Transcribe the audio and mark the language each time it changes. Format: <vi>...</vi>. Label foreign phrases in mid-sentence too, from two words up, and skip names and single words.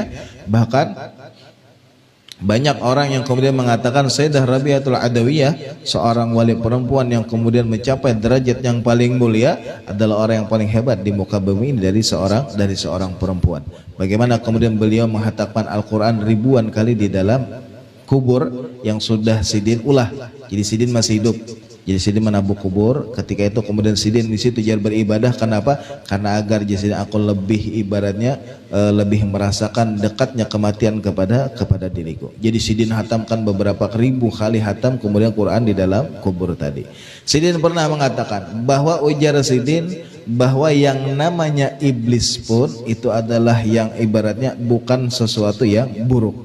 <id>Bahkan banyak orang yang kemudian mengatakan Sayyidah Rabi'atul Adawiyah, seorang wali perempuan yang kemudian mencapai derajat yang paling mulia, adalah orang yang paling hebat di muka bumi ini dari seorang perempuan. Bagaimana kemudian beliau menghatamkan Al-Quran ribuan kali di dalam kubur yang sudah sidin ulah. Jadi sidin masih hidup. Jadi sidin menabuk kubur. Ketika itu kemudian sidin di situ jar beribadah. Kenapa? Karena agar jadi aku lebih ibaratnya lebih merasakan dekatnya kematian kepada diriku. Jadi sidin hatamkan beberapa ribu kali hatam kemudian Quran di dalam kubur tadi. Sidin pernah mengatakan bahwa ujar sidin bahwa yang namanya iblis pun itu adalah yang ibaratnya bukan sesuatu yang buruk.</id>